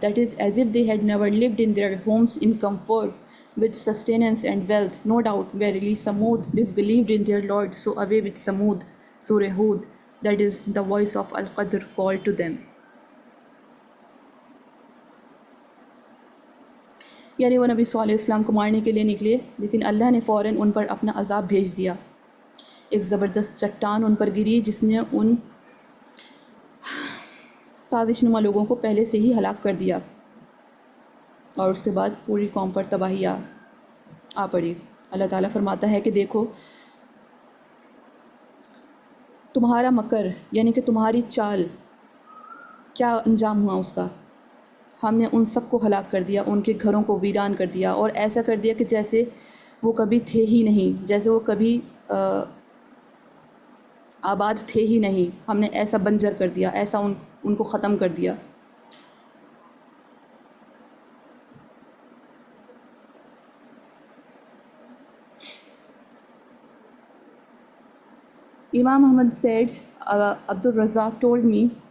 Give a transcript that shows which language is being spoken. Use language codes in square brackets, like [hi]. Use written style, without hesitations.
[en] That is, as if they had never lived in their homes in comfort with sustenance and wealth. No doubt, verily Samud disbelieved in their Lord, so away with Samud. Surah Hud. That is, the voice of Al-Qadr called to them. [ur] یعنی وہ نبی صلی اللہ علیہ وسلم کو مارنے کے لیے نکلے، لیکن اللہ نے فوراً ان پر اپنا عذاب بھیج دیا. ایک زبردست چٹان ان پر گری جس نے ان سازش نما لوگوں کو پہلے سے ہی ہلاک کر دیا، اور اس کے بعد پوری قوم پر تباہی آ پڑی. اللہ تعالیٰ فرماتا ہے کہ دیکھو تمہارا مکر، یعنی کہ تمہاری چال، کیا انجام ہوا اس کا. ہم نے ان سب کو ہلاک کر دیا، ان کے گھروں کو ویران کر دیا، اور ایسا کر دیا کہ جیسے وہ کبھی تھے ہی نہیں، جیسے وہ کبھی آباد تھے ہی نہیں، ہم نے ایسا بنجر کر دیا، ایسا ان کو ختم کر دیا۔ [en] Imam Ahmad said, Abdul Razak told me,